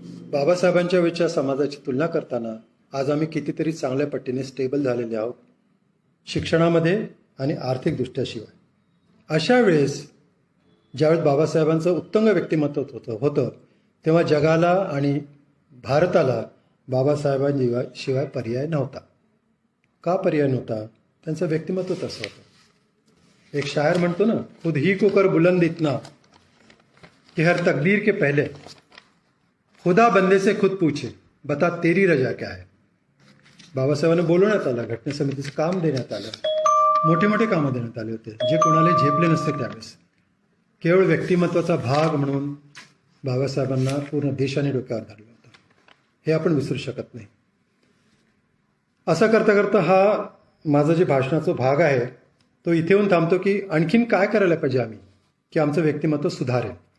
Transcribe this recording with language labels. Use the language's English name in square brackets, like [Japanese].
[Marathi] बाबासाहेबांच्या वेळच्या समाजाची तुलना करताना आज आम्ही कितीतरी चांगल्या पट्टीने स्टेबल झालेले आहोत, शिक्षणामध्ये आणि आर्थिकदृष्ट्या शिवाय. अशा वेळेस ज्यावेळेस बाबासाहेबांचं उत्तुंग व्यक्तिमत्व होतं तेव्हा जगाला आणि भारताला बाबासाहेबांशिवाय पर्याय नव्हता. का पर्याय नव्हता? त्यांचं व्यक्तिमत्व तसं होतं. एक शायर म्हणतो ना, [Hindi] खुद ही को कर बुलंद इतना कि हर तकदीर के पहले खुदा बंदे से खुद पूछे बता तेरी रजा क्या है. [Marathi] बाबासाहेबांना बोलवण्यात आलं, घटना समितीचं काम देण्यात आलं, मोठे मोठे कामं देण्यात आले होते जे कोणाला झेपले नसते त्यावेळेस. केवळ व्यक्तिमत्वाचा भाग म्हणून बाबासाहेबांना पूर्ण देशाने डोक्यावर धरलं होतं. हे आपण विसरू शकत नाही. असं करता करता हा माझा जे भाषणाचा भाग आहे तो इथे येऊन थांबतो की आणखीन काय करायला पाहिजे आम्ही की आमचं व्यक्तिमत्व सुधारेल.